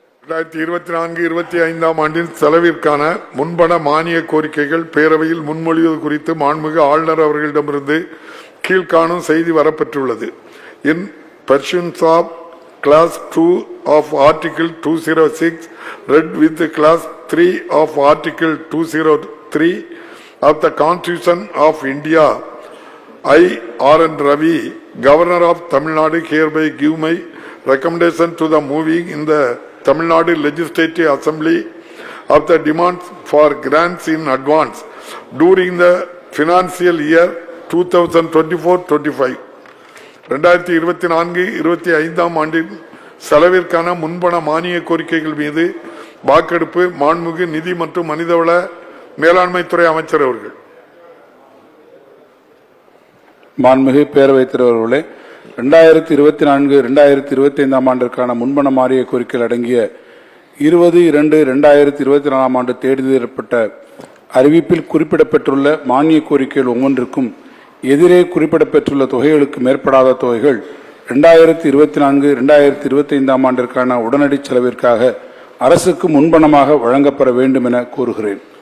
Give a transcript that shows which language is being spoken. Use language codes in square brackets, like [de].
[ta] 2024-25 ஆண்டின் செலவிற்கான முன்பண மானிய கோரிக்கைகள் பேரவையில் முன்மொழிவது குறித்து மாண்புமிகு ஆளுநர் அவர்களிடமிருந்து கீழ்காணும் செய்தி வரப்பெற்றுள்ளது. [en] In pursuance of Clause 2 of Article 206 read with Clause 3 of Article 203 of the Constitution of India, I, R.N. Ravi, Governor of Tamil Nadu, hereby give my recommendation to the moving in the Tamil Nadu Legislative Assembly of the demands for grants in advance during the financial year 2024-25. [ta] 2024-25 ஆண்டின் செலவிற்கான முன்பண மானிய கோரிக்கைகள் மீது வாக்கெடுப்பு மாண்புமிகு நிதி மற்றும் மனிதவள மேலாண்மைத்துறை அமைச்சர் அவர்கள். மாண்புமிகு பேரவைத் தலைவர் அவர்களே, 2024-2025 ஆண்டிற்கான முன்பண மானிய கோரிக்கைகள் அடங்கிய 20-2-2024 ஆண்டு தேர்ந்தெடுக்கப்பட்ட அறிவிப்பில் குறிப்பிடப்பட்டுள்ள மானிய கோரிக்கைகள் ஒவ்வொன்றுக்கும் எதிரே குறிப்பிடப்பட்டுள்ள தொகைகளுக்கு மேற்படாத தொகைகள் 2024-2025 ஆண்டிற்கான உடனடி செலவிற்காக அரசுக்கு முன்பணமாக வழங்கப்பட வேண்டும் என கோருகிறேன்.